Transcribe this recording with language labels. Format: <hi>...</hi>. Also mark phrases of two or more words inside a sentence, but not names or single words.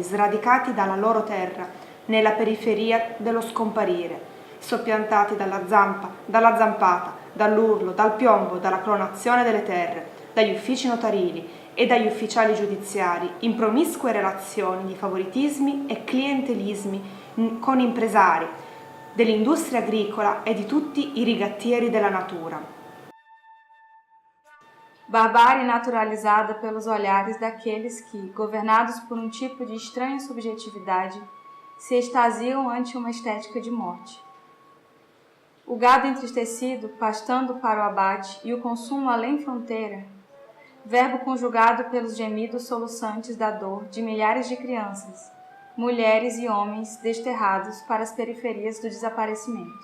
<it>sradicati dalla loro terra nella periferia dello scomparire, soppiantati dalla zampa, dalla zampata, dall'urlo, dal piombo, dalla clonazione delle terre, dagli uffici notarili e dagli ufficiali giudiziari in promiscue relazioni di favoritismi e clientelismi con impresari dell'industria agricola e di tutti i rigattieri della natura.</it> <pt>Barbárie naturalizada pelos olhares daqueles que, governados por um tipo de estranha subjetividade, se extasiam ante uma estética de morte. O gado entristecido, pastando para o abate e o consumo além fronteira, verbo conjugado pelos gemidos soluçantes da dor de milhares de crianças, mulheres e homens desterrados para as periferias do desaparecimento.</pt>